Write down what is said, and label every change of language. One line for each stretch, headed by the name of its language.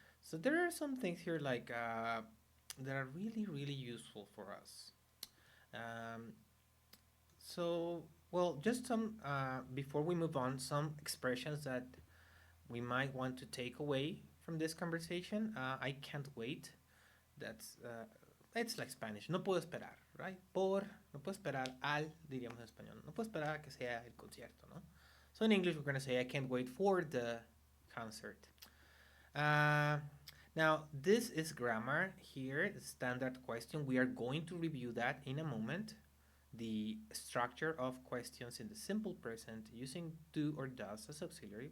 English: So there are some things here like that are really really useful for us. Um, so well, just some before we move on, some expressions that we might want to take away from this conversation. I can't wait. That's it's like Spanish.
Spanish: No puedo esperar, right? No puedo esperar al, diríamos en español. No puedo esperar a que sea el concierto, ¿no?
English: So in English, we're going to say, I can't wait for the concert. Uh, Now, this is grammar here, the standard question. We are going to review that in a moment. The structure of questions in the simple present using do or does as auxiliary.